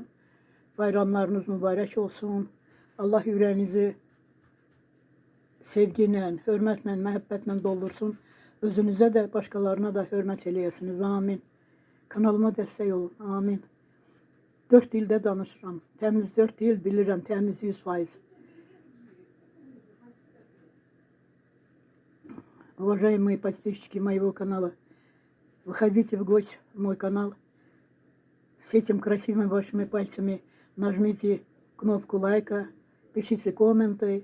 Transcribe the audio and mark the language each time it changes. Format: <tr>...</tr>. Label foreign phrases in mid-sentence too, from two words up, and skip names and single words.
<az>Bayramlarınız mübarək olsun. Allah ürəyinizi sevgi ilə, hörmətlə, məhəbbətlə doldursun. Özünüzə də, başqalarına da hörmət eləyəsiniz. Amin. Kanalıma dəstək olun. Amin. 4 dildə danışıram. Təmiz 4 dil bilirəm, təmiz 100%.</az> <ru>Уважаемые подписчики моего канала, выходите в гости в мой канал. С этим красивыми вашими пальцами нажмите кнопку лайка, пишите комменты.</ru>